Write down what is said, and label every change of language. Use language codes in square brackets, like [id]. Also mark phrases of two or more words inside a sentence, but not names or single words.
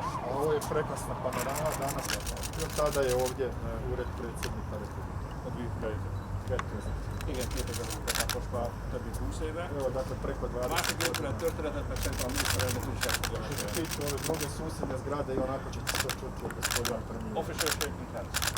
[hr] A ovo je prekrasna panorama, danas tada je ovdje ured predsjednika Republike. Od 2000. [hu] Igen, 2000 tehát most már több mint 20 éve. [hr] Evo, dakle, preko 20. [hu] A másik épület történetet meg szerintem a miniszterelnök úr sem tudja [hr] Što se [hu] mesélni. [hr] tiče ove mnoge susjedne zgrade i onako ćete to čuti od gospodina premijera. [en] Official shaking hands.